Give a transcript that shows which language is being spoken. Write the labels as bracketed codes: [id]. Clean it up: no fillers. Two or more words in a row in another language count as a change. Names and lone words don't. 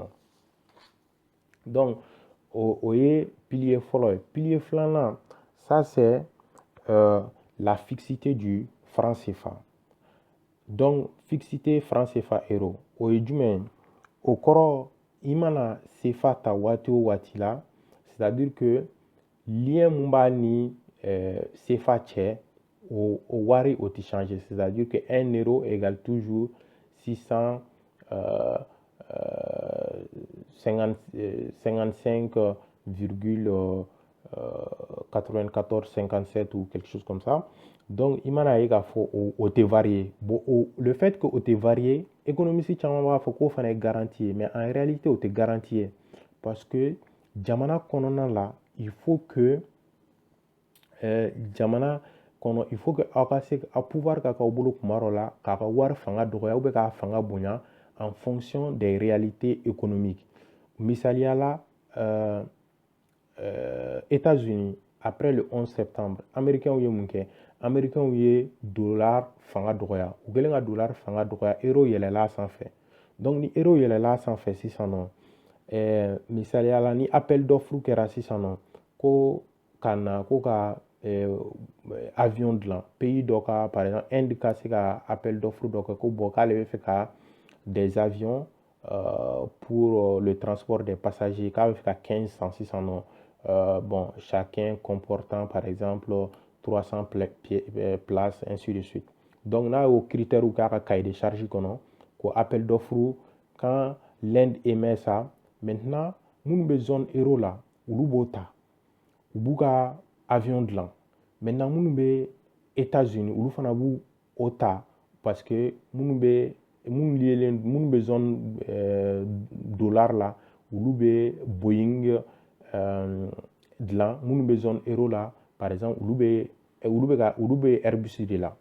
[bm] Donc o ye pilier fɔlɔ ye. [fr] Pilier filanan ça c'est la fixité du franc CFA. Donc fixité franc CFA euro [bm] o ye jumɛn ye o kɔrɔ i mana CFA ta waati o waati la [fr] c'est-à-dire que lien [bm] mun b'a ni CFA cɛ o wari o tɛ changer, [fr] c'est-à-dire que 1 euro égale toujours 655,9457 ou quelque chose comme ça. [bm] Donc i mana ye k'a fɔ o tɛ varier. [fr] Bon le fait que [bm] o tɛ varier économiste caman b'a fɔ k'o fana ye garantie ye [fr] mais en réalité [bm] o tɛ garantie ye [fr] parce que [bm] jamana kɔnɔna la [fr] il faut que [bm] jamana kɔnɔ [fr] il faut que [bm] aw ka se a pouvoir ka k'aw bolo kuma dɔ la k'a ka wari fanga dɔgɔya [fr] ou bien [bm] k'a fanga bonya [fr] en fonction des réalités économiques. [bm] Misaliya la [fr] États-Unis après le 11 septembre américains [bm] ye mun kɛ américains ye dollar fanga dɔgɔya u kɛlen ka dollar fanga dɔgɔya euro yɛlɛla a sanfɛ. Donc ni euro yɛlɛla a sanfɛ sisan nɔ misaliya la ni [fr] appel d'offre [bm] kɛra sisan nɔ ko ka avion dilan pays dɔ ka [fr] par exemple Inde [bm] ka se ka [fr] appel d'offre [bm] dɔ kɛ ko bon k'ale bɛ fɛ ka [fr] des avions pour le transport des passagers [bm] k'a bɛ fɛ ka 15 san sisan nɔ [fr] bon chacun comportant par exemple 300 places ainsi de suite. [bm] Donc n'a y'o critères k'a ka [fr] cahier de charge [bm] kɔnɔ ko [fr] appel d'offre quand l'Inde émet ça maintenant [bm] minnu bɛ [fr] zone euro [bm] la olu b'o ta u b'u ka avion dilan. Maintenant minnu bɛ États-Unis olu fana b'u o ta [fr] parce que [bm] minnu bɛ [fr] zone dollar [bm] la olu bɛ Boeing dilan minnu bɛ [fr] zone euro [bm] la [fr] par exemple [bm] olu bɛ Airbus de la.